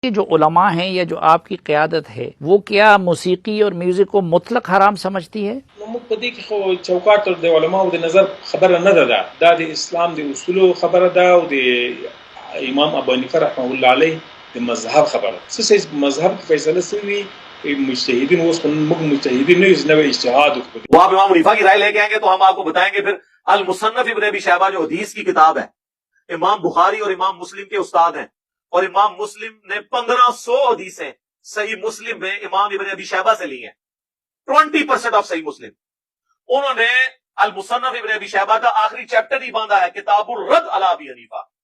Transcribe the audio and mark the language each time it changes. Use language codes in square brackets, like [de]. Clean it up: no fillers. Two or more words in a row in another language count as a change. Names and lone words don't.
[ur] جو علماء ہیں یا جو آپ کی قیادت ہے وہ کیا موسیقی اور میوزک کو مطلق حرام سمجھتی ہے؟ [ps] موږ په دې کې خو چوکاټ د علماو د نظر خبره نه ده، دا د اسلام د اصولو خبره ده او د امام ابو حنیفه رحمه الله علیه د مذهب خبره. څه مذهب کې فیصله شوی مجتهدین اوس موږ مجتهدین نه یو نوې اجتهاد وکړو. [ur] وہ آپ امام حنیفہ کی رائے لے کے آئیں گے تو ہم آپ کو بتائیں گے پھر المصنف ابن ابی شیبہ جو حدیث کی کتاب ہے، امام بخاری اور امام مسلم کے استاد ہیں، اور امام مسلم نے 1500 حدیثیں صحیح مسلم میں امام ابن ابی شیبہ سے لی ہیں، 20% آف صحیح مسلم. انہوں نے المصنف ابن ابی شیبہ کا آخری چیپٹر ہی باندھا ہے کتاب الرد علی ابی حنیفہ.